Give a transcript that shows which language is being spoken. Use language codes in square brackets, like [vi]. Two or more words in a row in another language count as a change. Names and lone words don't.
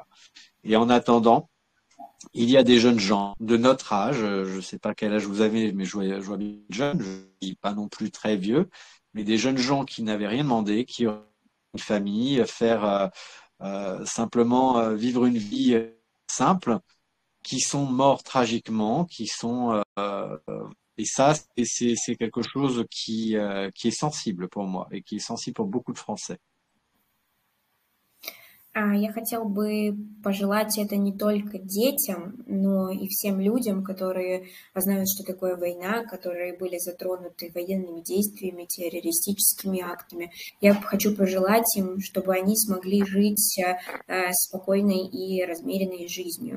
[fr] Et en attendant, il y a des jeunes gens de notre âge, je ne sais pas quel âge vous avez, mais je vois bien jeune, je ne dis pas non plus très vieux, mais des jeunes gens qui n'avaient rien demandé, qui ont une famille, faire simplement vivre une vie simple, qui sont morts tragiquement, qui sont et ça c'est quelque chose qui est sensible pour moi et qui est sensible pour beaucoup de Français. [ru] Я хотела бы пожелать это не только детям, но и всем людям, которые знают, что такое война, которые были затронуты военными действиями, террористическими актами. Я хочу пожелать им, чтобы они смогли жить спокойной и размеренной жизнью.